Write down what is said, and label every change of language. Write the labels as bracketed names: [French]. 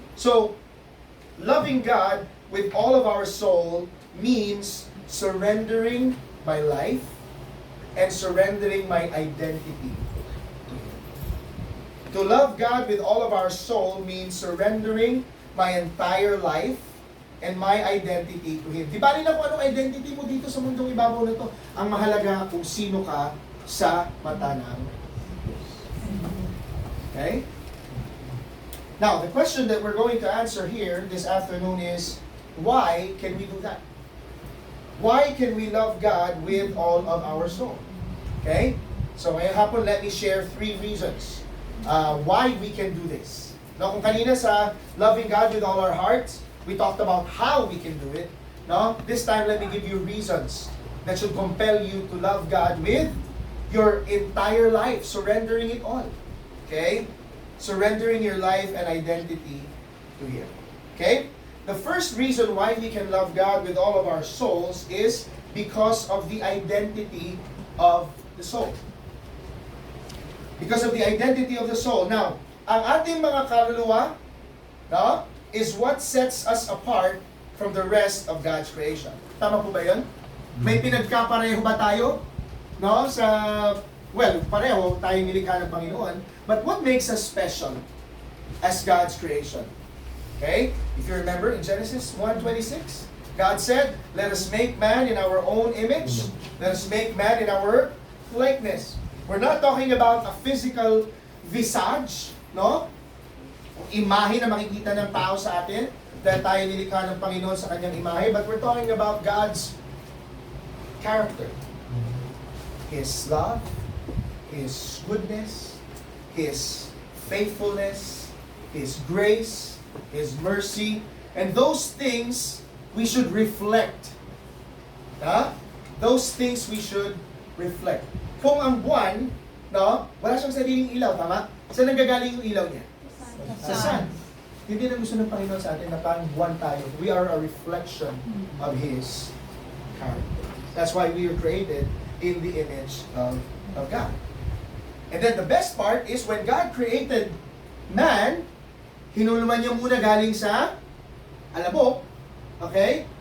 [English] So, loving God with all of our soul means surrendering my life and surrendering my identity. To love God with all of our soul means surrendering my entire life and my identity to Him. [Filipino] Di ba rin na kung anong identity mo dito sa mundong ibabaw na to? Ang mahalaga kung sino ka sa mata ng Diyos. [English] Okay? Now, the question that we're going to answer here this afternoon is, why can we do that? Why can we love God with all of our soul? Okay? So, [Filipino] ngayong hapon, [English] let me share 3 reasons why we can do this. No, [Filipino] kung kanina sa [English] loving God with all our hearts, we talked about how we can do it. No? This time, let me give you reasons that should compel you to love God with your entire life, surrendering it all. Okay? Surrendering your life and identity to Him. Okay? The first reason why we can love God with all of our souls is because of the identity of the soul. Because of the identity of the soul. Now, [Filipino] ang ating mga kaluluwa, [English] no, is what sets us apart from the rest of God's creation. Tama po ba yun? [Filipino] May pinagkapareho ba tayo? No? Pareho tayong nilikha ng Panginoon. [English] But what makes us special as God's creation? Okay? If you remember in Genesis 1:26, God said, "Let us make man in our own image. Let us make man in our likeness." We're not talking about a physical visage, no? [Filipino] Imahe na makikita ng tao sa atin dahil tayo nilikha ng Panginoon sa kanyang imahe, [English] but we're talking about God's character. His love, His goodness, His faithfulness, His grace, His mercy, and those things we should reflect. Those things we should reflect. [Filipino] Kung ang buwan, no, wala siyang sariling ilaw, tama? Saan nanggagaling yung ilaw niya? Sa sun. Hindi na gusto ng Panginoon sa atin na parang buwan tayo. [English] We are a reflection of His character. That's why we were created in the image of God. And then the best part is when God created man, [Filipino] hinuluman niya muna galing sa alabok. [English] Okay?